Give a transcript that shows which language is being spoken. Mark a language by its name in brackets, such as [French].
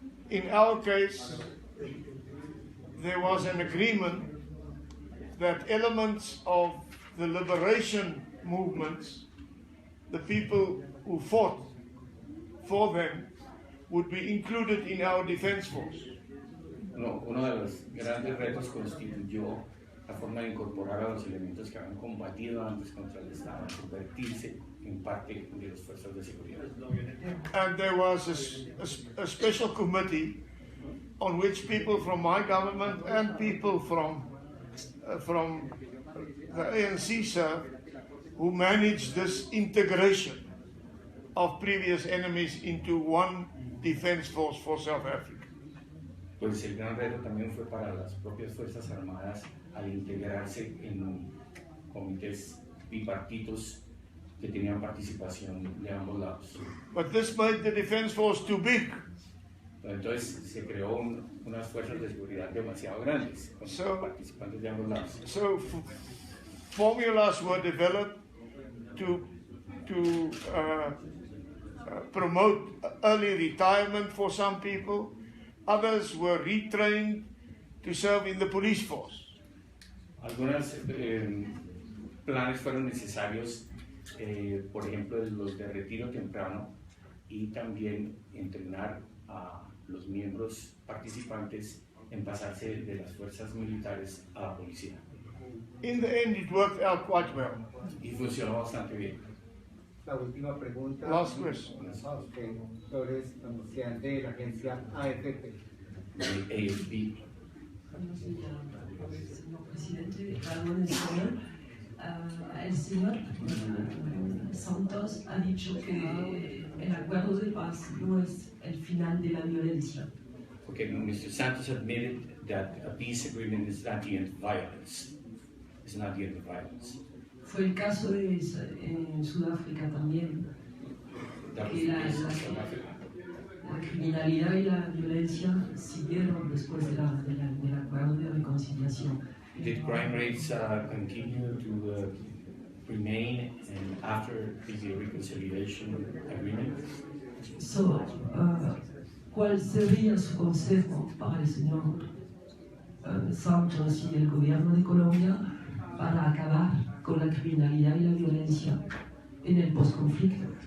[English] In our case, there was an agreement that elements of the liberation movements, the people who fought for them, would be included in our defense force. [Spanish] Uno de los grandes retos constituyó la forma de incorporar a los elementos que habían combatido antes contra el Estado, convertirse en parte de las fuerzas de seguridad. [English] And there was a special committee on which people from my government and people from the ANC served, who managed this integration of previous enemies into one defense force for South Africa. [Spanish] Pues el gran reto también fue para las propias Fuerzas Armadas al integrarse en comités bipartitos que tenían participación de ambos lados. [English] But this made the defense force too big. [Spanish] Entonces se creó unas fuerzas de seguridad demasiado grandes, con participantes de ambos lados. [English] So formulas were developed to promote early retirement for some people. Others were retrained to serve in the police force. [Spanish] Algunos planes fueron necesarios, por ejemplo, los de retiro temprano, y también entrenar a los miembros participantes en pasarse de las fuerzas militares a la policía. [English] In the end, it worked out quite well. [Spanish] Y funcionó bastante bien. La última pregunta. [English] Last question. [Spanish] Okay. Flores, anunciante de la agencia AFP. [English] AFP. [Spanish] Señor presidente, algo en español. El señor Santos ha dicho que el acuerdo de paz no es el final de la violencia. [English] Okay, Mr. Santos admitted that a peace agreement is not the end of violence. It's not the end of violence. [Spanish] Fue el caso en Sudáfrica también, que la criminalidad y la violencia siguieron después del acuerdo de reconciliación. [English] Did crime rates continue to remain and after the reconciliation agreement? [Spanish] So, ¿cuál sería su consejo para el señor Santos y el gobierno de Colombia para acabar con la criminalidad y la violencia en el postconflicto?